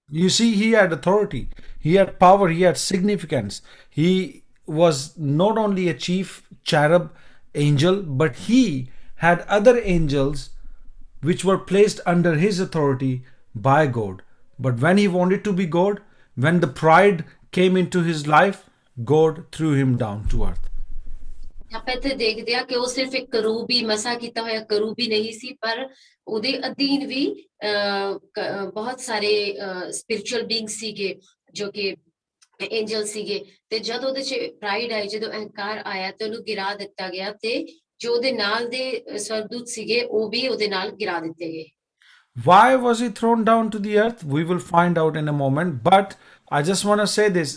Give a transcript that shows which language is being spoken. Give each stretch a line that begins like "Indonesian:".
English: You see, he had authority, he had power, he had significance. He was not only a chief cherub angel, but he had other angels which were placed under his authority by God. But when he wanted to be God, when the pride came into his life, God threw him down to earth.
Punjabi: ਆਪਾਂ ਇੱਥੇ ਦੇਖਦੇ ਆ ਕਿ ਉਹ ਸਿਰਫ ਇੱਕ ਕਰੂਬੀ, ਮਸਾ ਕੀਤਾ ਹੋਇਆ ਕਰੂਬੀ ਨਹੀਂ ਸੀ, ਪਰ ਉਹਦੇ ਅਧੀਨ ਵੀ ਬਹੁਤ ਸਾਰੇ ਸਪਿਰਿਚੁਅਲ ਬੀਇੰਗ ਸੀਗੇ ਜੋ ਕਿ ਐਂਜਲ ਸੀਗੇ, ਤੇ ਜਦ ਉਹਦੇ ਚ ਪ੍ਰਾਈਡ ਆਈ, ਜਦੋਂ ਅਹੰਕਾਰ ਆਇਆ, ਤੇ ਉਹਨੂੰ ਗਿਰਾ ਦਿੱਤਾ ਗਿਆ, ਤੇ ਜੋ ਉਹਦੇ ਨਾਲ ਦੇ ਸਵਰਗਦੂਤ ਸੀਗੇ ਉਹ ਵੀ ਉਹਦੇ ਨਾਲ ਗਿਰਾ ਦਿੱਤੇ ਗਏ।
English: Why was he thrown down to the earth? We will find out in a moment, but I just want to say this.